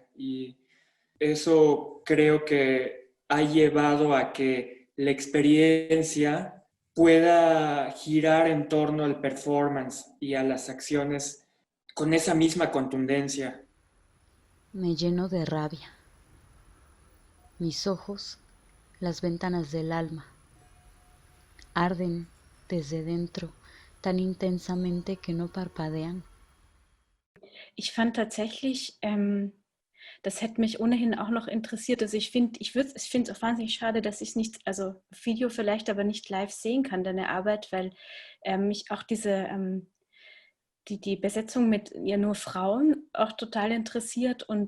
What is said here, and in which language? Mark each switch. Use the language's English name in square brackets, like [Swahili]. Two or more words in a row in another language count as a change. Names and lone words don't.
[Spanish] Y eso creo que ha llevado a que la experiencia pueda girar en torno al performance y a las acciones con esa misma contundencia. Me lleno de rabia. Mis ojos, las ventanas del alma, arden desde dentro tan intensamente que no parpadean. [German] Ich fand tatsächlich, das hätte mich ohnehin auch noch interessiert. Also ich finde es auch wahnsinnig schade, dass ich es nicht, also Video vielleicht, aber nicht live sehen kann, deine Arbeit, weil mich auch die Besetzung mit ja nur Frauen auch total interessiert und